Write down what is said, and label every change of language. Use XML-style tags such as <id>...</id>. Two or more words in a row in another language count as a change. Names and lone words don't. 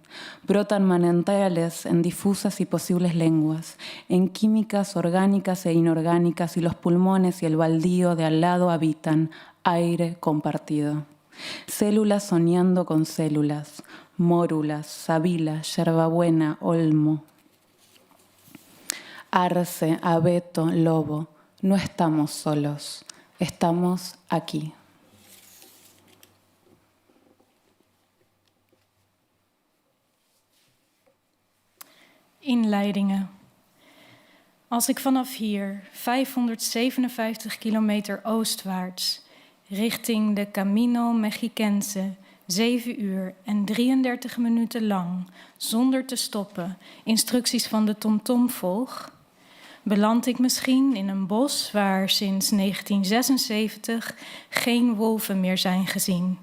<es>Brotan manantiales en difusas y posibles lenguas, en químicas orgánicas e inorgánicas, y los pulmones y el baldío de al lado habitan aire compartido. Células soñando con células, mórulas, sábila, yerbabuena, olmo. Arce, abeto, lobo, no estamos solos, estamos aquí.</es> <nl>Inleidingen. Als ik vanaf hier 557 kilometer oostwaarts richting de Camino Mexiquense 7 uur en 33 minuten lang zonder te stoppen instructies van de TomTom volg, beland ik misschien in een bos waar sinds 1976 geen wolven meer zijn gezien.</nl>